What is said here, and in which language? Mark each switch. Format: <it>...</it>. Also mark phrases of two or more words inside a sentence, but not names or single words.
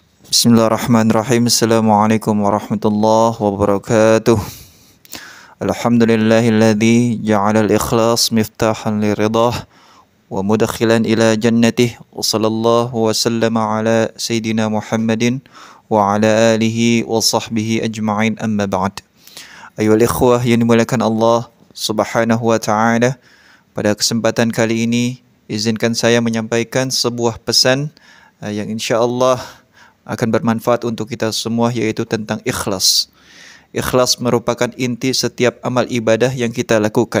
<ar>بسم الله الرحمن الرحيم. السلام عليكم ورحمة الله وبركاته. الحمد لله الذي جعل الإخلاص مفتاحا لرضاه ومدخلا إلى جنته. وصلى الله وسلم على سيدنا محمد وعلى آله وصحبه أجمعين، أما بعد. أيها الإخوة</ar> <id>yang dimuliakan Allah</id> <ar>سبحانه وتعالى,</ar> <id>pada kesempatan kali ini izinkan saya menyampaikan sebuah pesan yang insya-Allah akan bermanfaat untuk kita semua, yaitu tentang ikhlas. Ikhlas merupakan inti setiap amal ibadah yang kita lakukan.</id>